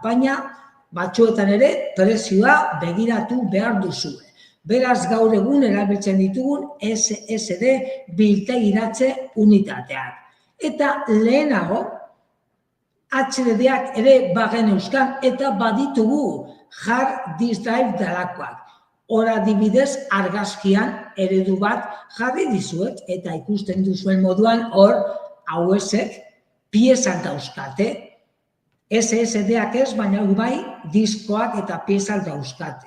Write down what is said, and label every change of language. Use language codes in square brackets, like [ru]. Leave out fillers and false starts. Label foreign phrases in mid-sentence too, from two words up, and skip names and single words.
[eu] Baina, batzuetan ere, prezioa begiratu behar duzue. Beraz, gaur egun erabiltzen ditugun SSD biltegiratze unitateak. Eta lehenago, HDDak ere bagen euskan eta baditugu [en] hard disk drive [eu] dalakoak. Hor adibidez argazkian eredu bat jarri dizuet eta ikusten duzuen moduan hor hauesek piezak dauzkate. SSDak ez, baina bai diskoak eta piezak dauzkate.